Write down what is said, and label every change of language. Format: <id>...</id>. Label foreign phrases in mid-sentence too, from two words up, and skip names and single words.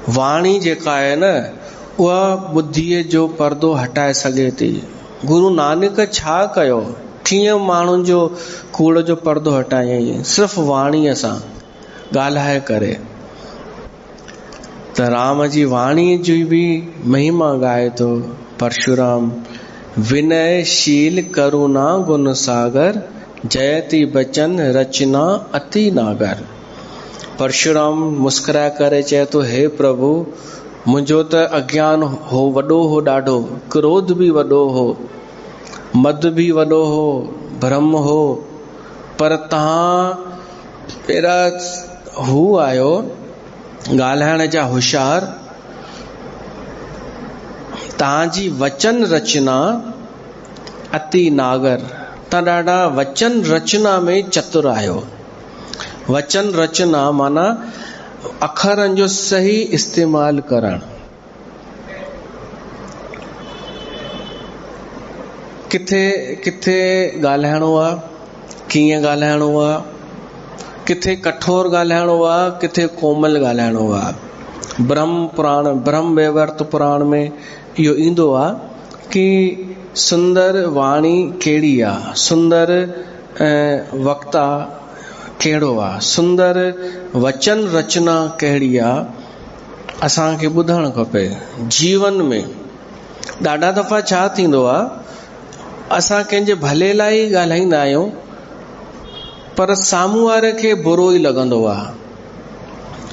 <sd>वाणी जेका आहे न उहा बुद्धीअ जो पर्दो हटाए सघे थी। गुरु नानक छा कयो, कीअं माण्हुनि जो कूड़ जो पर्दो हटायईं? सिर्फ़ु वाणीअ सां ॻाल्हाए करे। त राम जी वाणी जी बि महिमा ॻाए थो परशुराम।</sd> <awa>विनयशील करुणा गुण सागर, जयति बचन रचना अति नागर।</awa> <sd>परशुराम मुस्कुराए करे चए थो, हे प्रभु, मुंहिंजो त अज्ञान हो वॾो हो ॾाढो, क्रोध बि वॾो हो, मद बि वॾो हो, भ्रम हो, पर तव्हां अहिड़ा हू आहियो ॻाल्हाइण जा होशियार। तव्हांजी</sd> <awa>वचन रचना अति नागर,</awa> <sd>तव्हां ॾाढा वचन रचना में चतुर आहियो। वचन रचना माना अखरनि जो सही इस्तेमालु करणु। किथे किथे ॻाल्हाइणो आहे, कीअं ॻाल्हाइणो आहे, किथे कठोर ॻाल्हाइणो आहे, किथे कोमल ॻाल्हाइणो आहे। ब्रह्म वैवर्त पुराण में इहो ईंदो आहे कि सुंदर वाणी कहिड़ी आहे, सुंदर वक्ता कहिड़ो आहे, सुंदर वचन रचना कहिड़ी आहे, असांखे ॿुधणु खपे। जीवन में ॾाढा दफ़ा छा थींदो आहे, असां कंहिंजे भले लाइ ॻाल्हाईंदा आहियूं, पर साम्हूं वारे खे बुरो ई लॻंदो आहे।</sd>